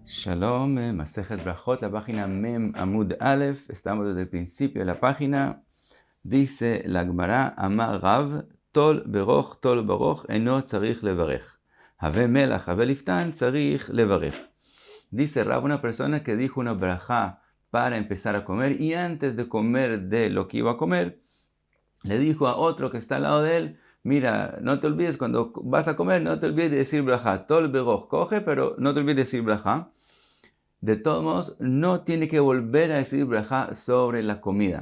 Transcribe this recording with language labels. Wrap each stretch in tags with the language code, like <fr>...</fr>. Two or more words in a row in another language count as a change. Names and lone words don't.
<es>Shalom,</es> <he>מסכת ברכות,</he> <es>la página</es> <he>מם עמוד אלף,</he> <es>estamos desde el principio de la página. Dice la Gemara,</es> <he>אמר רב, טול ברוך, אינו צריך לברך. הבא מלח, הבא ליפתן, צריך לברך.</he> <es>Dice Rav, una persona que dijo una brajá para empezar a comer y antes de comer de lo que iba a comer, le dijo a otro que está al lado de él, mira, no te olvides cuando vas a comer, no te olvides de decir brajá.</es> <he>טול ברוך,</he> <es>coge, pero no te olvides de decir brajá. De todos modos, no tiene que volver a decir brajá sobre la comida.</es>